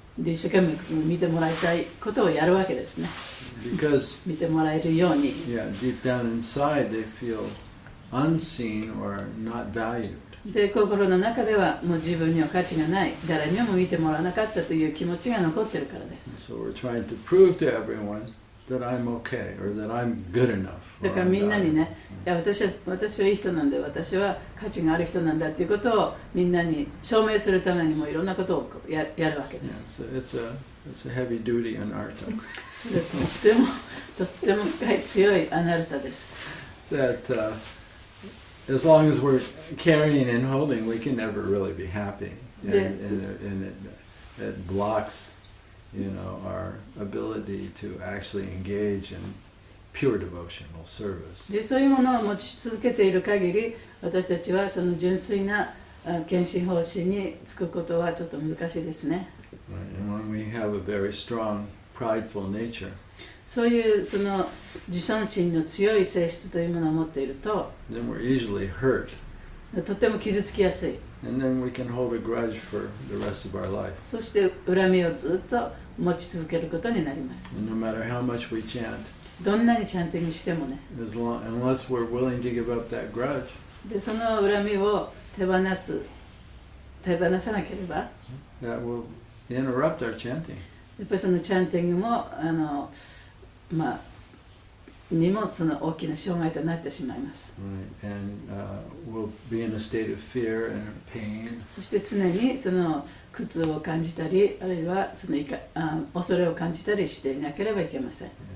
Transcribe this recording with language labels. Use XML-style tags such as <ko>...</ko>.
<ja>で一生懸命見てもらいたいことをやるわけですね。</ja> <en>Because</en> <ja>見てもらえるように。</ja> <en>yeah, deep down inside they feel unseen or not valued.</en> <ja>で心の中ではもう自分には価値がない、誰にも見てもらわなかったという気持ちが残ってるからです。</ja> <en>So we're trying to prove to everyone that I'm okay or that I'm good enough.</en> <ja>だからみんなにね、いや私はいい人なんで、私は価値がある人なんだということをみんなに証明するためにもいろんなことをやるわけです。</ja> <en>Yeah, it's a heavy duty in art.</en> <ja>それとっても深い強いアナルタです。</ja> <en>That as long as we're carrying and holding, we can never really be happy, and it blocks, our ability to actually engage in pure devotional service.</en> <ja>でそういうものを持ち続けている限り、私たちはその純粋な献身奉仕に就くことはちょっと難しいですね。</ja> <en>Right? And when we have a very strong prideful nature,</en> <ja>そういうその自尊心の強い性質というものを持っていると、</ja> <en>then we're easily hurt.</en> <ja>とても傷つきやすい。</ja> <en>And then we can hold a grudge for the rest of our life.</en> <ja>そして恨みをずっと持ち続けることになります。</ja> <en>And no matter how much we chant,</en> <ja>どんなにチャンティングしてもね。</ja> <en>unless we're willing to give up that grudge,</en> <ja>で、その恨みを手放さなければ、</ja> <en>that will interrupt our chanting.</en> <ja>やっぱりそのチャンティングもにもその大きな障害となってしまいます。</ja> <en>Right. And we'll be in a state of fear and pain.</en> <ja>そして常にその苦痛を感じたり、あるいはその恐れを感じたりしていなければいけません。</ja>